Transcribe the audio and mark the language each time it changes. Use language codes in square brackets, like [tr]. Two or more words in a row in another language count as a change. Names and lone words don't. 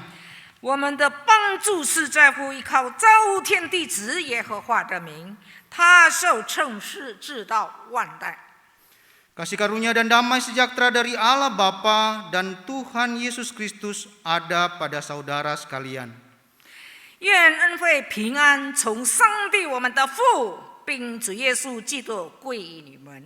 [zh] 我们的帮助是在乎依靠造天地之耶和华的名，他受称是直到万代。 [id] Kasih karunia dan damai sejahtera dari Allah Bapa dan Tuhan Yesus Kristus ada pada saudara sekalian. [zh] 愿恩惠平安从上帝我们的父并主耶稣基督归于你们。